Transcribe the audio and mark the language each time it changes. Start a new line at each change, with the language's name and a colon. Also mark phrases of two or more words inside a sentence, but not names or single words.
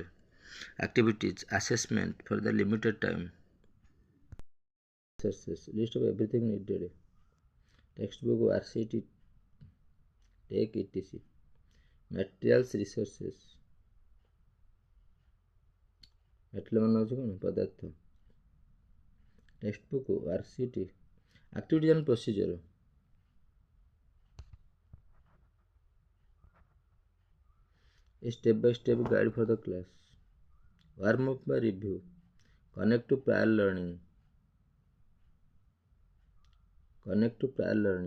English: Activities assessment for the limited time. List of everything needed. Textbook worksheet take etc. Materials resources.
Odia: material ମାନେ ହେଉଛି କ'ଣ ପଦାର୍ଥ.
English: Textbook worksheet activities and procedure. A step by step guide for the class. Warm up by review. Connect to prior learning. Connect to prior learning.